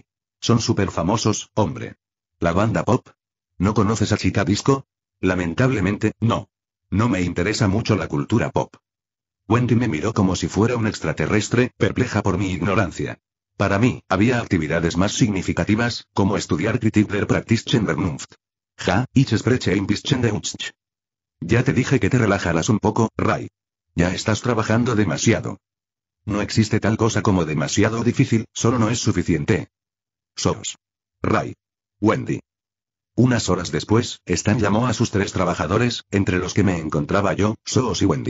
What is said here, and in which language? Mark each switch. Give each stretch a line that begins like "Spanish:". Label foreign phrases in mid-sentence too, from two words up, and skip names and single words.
Spanish: Son súper famosos, hombre. ¿La banda pop? ¿No conoces a Chica Disco? Lamentablemente, no. No me interesa mucho la cultura pop. Wendy me miró como si fuera un extraterrestre, perpleja por mi ignorancia. Para mí, había actividades más significativas, como estudiar Kritik der Praktischen Vernunft.
German: Ja, ich spreche ein bisschen Deutsch.
Spanish: Ya te dije que te relajaras un poco, Ray. Ya estás trabajando demasiado. No existe tal cosa como demasiado difícil, solo no es suficiente. Soos. Ray. Wendy. Unas horas después, Stan llamó a sus 3 trabajadores, entre los que me encontraba yo, Soos y Wendy.